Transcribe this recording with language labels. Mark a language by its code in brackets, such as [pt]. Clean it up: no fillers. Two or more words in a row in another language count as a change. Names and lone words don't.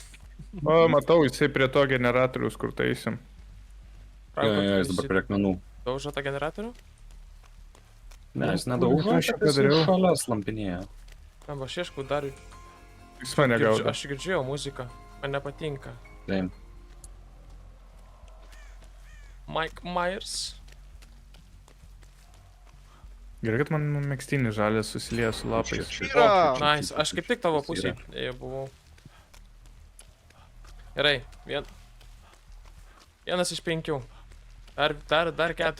[lt] O, matau, jisai prie to generatorius, kur taisim. Jo, jis dabar prie akmenų. Daužo tą generatorių? Ne, jis Kur nedaužo, aš čia padariau? šalia slampinėja. Arba aš ieškau dar... Jis mane gaudo. Aš girdžiu muziką. Man nepatinka. Same. Mike Myers. Gerai, kad man megztinis žalės susilieja su lapais. Yra! Nice, aš kaip tik tavo pusėje buvau. Gerai, vienas iš 5. Dar 4.